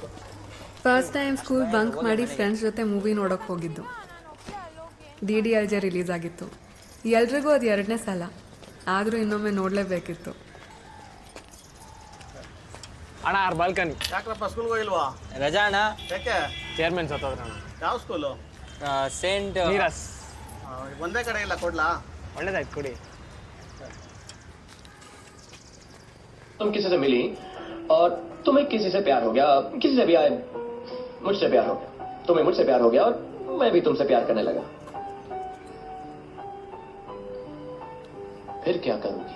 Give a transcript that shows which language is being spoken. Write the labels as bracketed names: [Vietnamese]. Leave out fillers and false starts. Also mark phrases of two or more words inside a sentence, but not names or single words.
[English] first time school bunk [Kannada] ಮಾಡಿ ಫ್ರೆಂಡ್ಸ್ ಜೊತೆ ಮೂವಿ ನೋಡೋಕೆ ಹೋಗಿದ್ದು. DDLJ ರಿಲೀಸ್ ಆಗಿತ್ತು. ಎಲ್ರಿಗೂ ಅದು 2ನೇ ಸಲ, ಆದರೂ ಇನ್ನೊಮ್ಮೆ ನೋಡಲೇಬೇಕಿತ್ತು. ಅಣ್ಣ ಅವ್ರ ಬಾಲ್ಕನಿ. ಯಾಕಪ್ಪ ಸ್ಕೂಲ್ಗೆ ಹೋಗಿಲ್ವಾ? ರಜಾ ಅಣ್ಣ. ಯಾಕೆ? ಚೇರ್ಮನ್ ಸತ್ತೋದ್ರ ಅಣ್ಣ. ಯಾವ ಸ್ಕೂಲು? सेंट नीरस. ಒಂದೇ ಕಡೆ ಇಲ್ಲ, ಕೊಡ್ಲಾ? ಒಳ್ಳೇದಾಯ್ತು, ಕೊಡಿ. [Hindi] तुम किसी से मिली और तुम्हें किसी से प्यार हो गया, किसी से भी आए, मुझसे प्यार हो गया, तुम्हें मुझसे प्यार हो गया और मैं भी तुमसे प्यार करने लगा, फिर क्या करोगी?